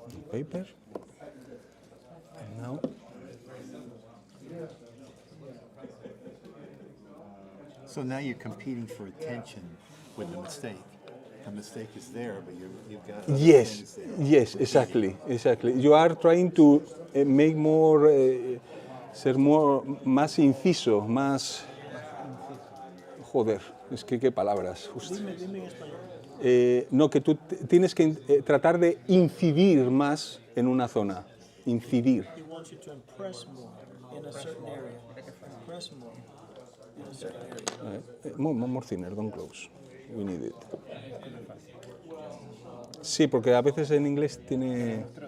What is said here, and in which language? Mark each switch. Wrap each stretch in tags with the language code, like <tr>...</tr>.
<en>Paper. And now. So now you're competing for attention with the mistake. The mistake is there, but you've got other things there. Yes, exactly. You are trying to make more,</en> <es>ser más inciso, más. Joder, es que qué palabras. Dime en español. No, que tú tienes que tratar de incidir más en una zona. Incidir.</es> <en>He wants you to impress more in a certain area. Impress more in a certain area. More thinner, don't close. We need it.</en> <es>Sí, porque a veces en inglés tiene.</es>